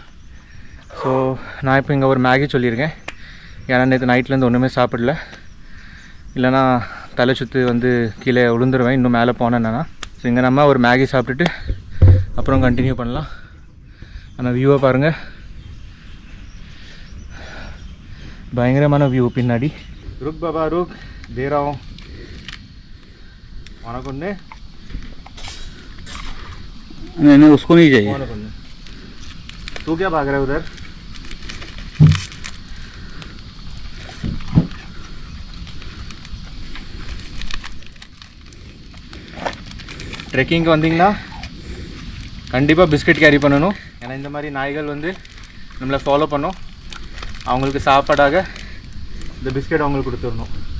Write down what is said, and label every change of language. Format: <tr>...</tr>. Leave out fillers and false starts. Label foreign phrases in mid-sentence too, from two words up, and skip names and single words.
<ta>ஸோ நான் இப்போ இங்கே ஒரு மேகி சொல்லியிருக்கேன். ஏன்னா நேற்று நைட்லேருந்து ஒன்றுமே சாப்பிடல, இல்லைனா தலை சுற்று வந்து கீழே விழுந்துருவேன் இன்னும் மேலே போனேன்னா. ஸோ இங்கே நம்ம ஒரு மேகி சாப்பிட்டுட்டு அப்புறம் கண்டினியூ பண்ணலாம். ஆனால் வியூவை பாருங்கள், பயங்கரமான வியூ பின்னாடி.</ta> <hi>रुक बाबा रुक, दे रहा हूँ. नहीं उसको नहीं चाहिए. तू क्या भाग रहा है उधर?</hi> <ta>ட்ரெக்கிங்க்கு வந்தீங்கன்னா கண்டிப்பாக பிஸ்கட் கேரி பண்ணணும். ஏன்னா இந்த மாதிரி நாய்கள் வந்து நம்மளை ஃபாலோ பண்ணோம். அவங்களுக்கு சாப்பாடாக இந்த பிஸ்கட் அவங்களுக்கு கொடுத்துடணும்.</ta>